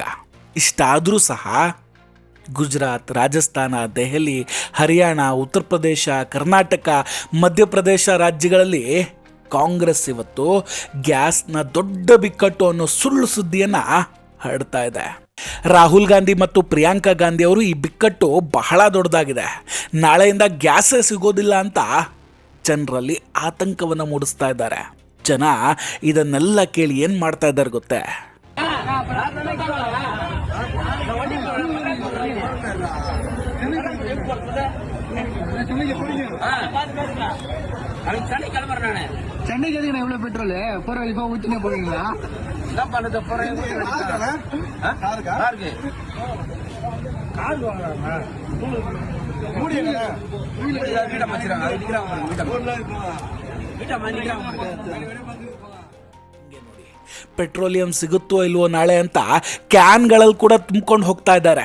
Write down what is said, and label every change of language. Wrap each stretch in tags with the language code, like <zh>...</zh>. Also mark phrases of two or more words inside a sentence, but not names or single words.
<kn>ಇಷ್ಟಾದರೂ ಸಹ ಗುಜರಾತ್, ರಾಜಸ್ಥಾನ, ದೆಹಲಿ, ಹರಿಯಾಣ, ಉತ್ತರ ಪ್ರದೇಶ, ಕರ್ನಾಟಕ, ಮಧ್ಯಪ್ರದೇಶ ರಾಜ್ಯಗಳಲ್ಲಿ ಕಾಂಗ್ರೆಸ್ ಇವತ್ತು ಗ್ಯಾಸ್ನ ದೊಡ್ಡ ಬಿಕ್ಕಟ್ಟು ಅನ್ನೋ ಸುಳ್ಳು ಸುದ್ದಿಯನ್ನು ಹರಡ್ತಾ ಇದೆ. ರಾಹುಲ್ ಗಾಂಧಿ ಮತ್ತು ಪ್ರಿಯಾಂಕಾ ಗಾಂಧಿ ಅವರು ಈ ಬಿಕ್ಕಟ್ಟು ಬಹಳ ದೊಡ್ಡದಾಗಿದೆ, ನಾಳೆಯಿಂದ ಗ್ಯಾಸೇ ಸಿಗೋದಿಲ್ಲ ಅಂತ ಜನರಲ್ಲಿ ಆತಂಕವನ್ನು ಮೂಡಿಸ್ತಾ ಇದ್ದಾರೆ. ಜನ ಇದನ್ನೆಲ್ಲ ಕೇಳಿ ಏನು ಮಾಡ್ತಾ ಇದ್ದಾರೆ ಗೊತ್ತೇ?</kn> <ta>சென்னைக்கு எதுக்கு எவ்வளவு பெட்ரோல் போற இப்போ ஊத்தினே போறீங்களா? என்ன பண்ணது போற</ta> <kn>ಪೆಟ್ರೋಲಿಯಂ ಸಿಗುತ್ತೋ ಇಲ್ವೋ ನಾಳೆ ಅಂತ ಕ್ಯಾನ್ಗಳಲ್ಲಿ ಕೂಡ ತುಂಬಿಕೊಂಡು ಹೋಗ್ತಾ ಇದ್ದಾರೆ.</kn>